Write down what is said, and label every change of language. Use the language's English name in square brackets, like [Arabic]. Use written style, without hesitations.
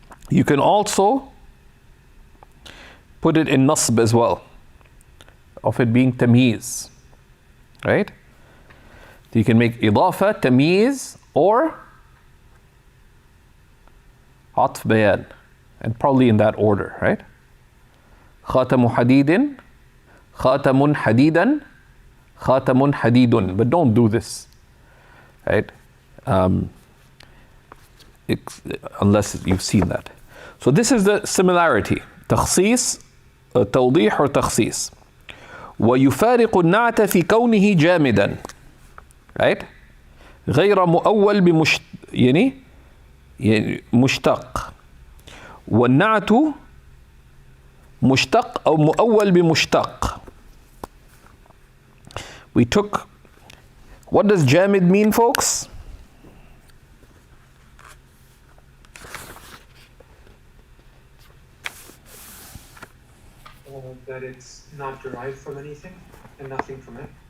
[English] You can also put it in nasb as well, of it being tamyiz, right? You can make إضافة tamyiz or عطف بيان, and probably in that order, right? [Arabic] خاتم حديد, خاتم حديدا, خاتم حديد. [English] But don't do this, right? Unless you've seen that. So this is the similarity. [Arabic] تخصيص, توضيح or تخصيص. ويفارق النعت في كونه جامدا, right? غير مؤول يعني مشتق. والنعت مشتق أو مؤول بمشتق. [English] We took, what does jamid mean, folks? That it's not derived from anything and nothing from it.